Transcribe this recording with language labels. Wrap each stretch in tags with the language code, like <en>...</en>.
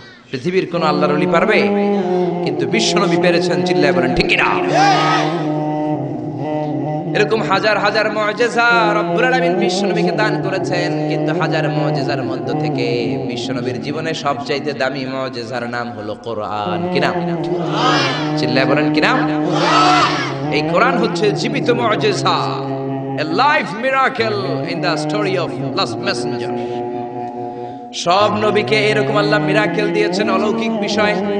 <bn>পৃথিবীর কোন আল্লাহর ওলি পারবে? কিন্তু বিশ্বনবী পেরেছেন। চিল্লায় বলেন ঠিক কিনা? এরকম হাজার হাজার মুআজিজা রব্বুল আলামিন বিশ্বনবীকে দান করেছেন, কিন্তু হাজার মুআজিজার মধ্য থেকে বিশ্বনবীর জীবনে সবচাইতে দামি মুআজিজার নাম হলো কোরআন। কি নাম? চিল্লায় বলেন কি নাম? এই কোরআন হচ্ছে জীবিত মুআজিজা,</bn> <en>a live miracle in the story of last messenger.</en> <bn>সব নবীকে এরকম আল্লাহ মিরাকেল দিয়েছেন, অলৌকিক বিষয়।</bn>